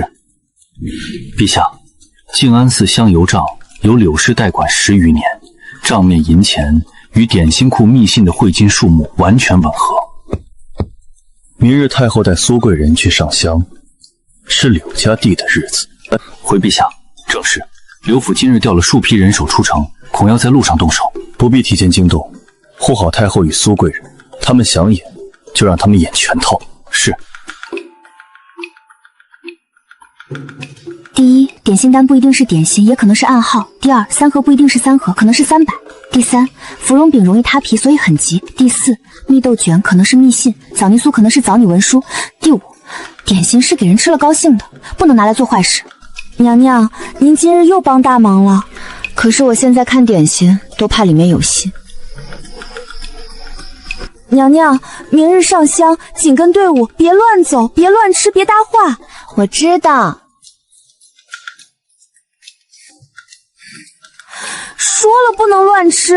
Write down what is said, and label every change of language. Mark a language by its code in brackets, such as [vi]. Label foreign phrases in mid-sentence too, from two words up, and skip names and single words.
[zh] 陛下，靜安寺香油賬由柳氏代管10餘年，賬面銀錢與點心庫密信的匯金數目完全吻合。明日太后帶蘇貴人去上香，是柳家弟的日子。回陛下。正是，劉府今日調了數批人手出城，恐要在路上動手，不必提前驚動，護好太后與蘇貴人。他們想演，就讓他們演全套。是。第一，點心單不一定是點心，也可能是暗號。第二，3盒不一定是3盒，可能是300。第三，芙蓉餅容易塌皮，所以很急。第四，蜜豆卷可能是密信，棗泥酥可能是棗泥文書。第五，點心是給人吃了高興的，不能拿來做壞事。娘娘，您今日又幫大忙了。可是我現在看點心，都怕裡面有信。娘娘，明日上香，緊跟隊伍，別亂走，別亂吃，別搭話。我知道。說了不能亂吃。